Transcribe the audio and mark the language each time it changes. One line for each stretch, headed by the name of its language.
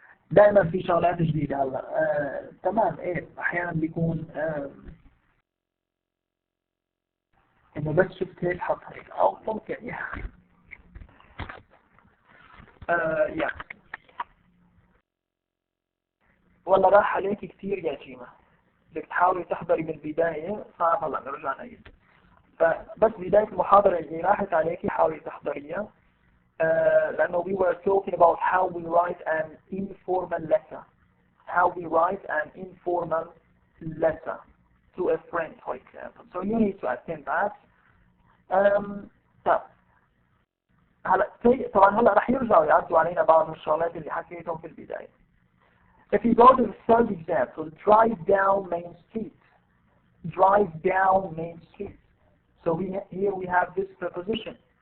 Arabic: دائما في شغلات جديدة هلا تمام. ايه احيانا بيكون انه بس شفت هيك حط هيك او ممكن والله راح عليك كثير يا جيمة، بدك تحاولي تحضري من البداية، صعب هلا نرجع نعيد. فبس بداية المحاضرة اللي راحت عليكي حاولي تحضريها، لأنه
English: we were talking about how we write an informal letter. How we write an informal letter to a friend, for example. So you need to attend that.
Arabic: طب هلا طبعا هلا رح يرجعوا يعدوا علينا بعض من الشغلات اللي حكيتهم في البداية.
English: If you go to the third example, drive down Main Street. Drive down Main Street. So here we have this preposition.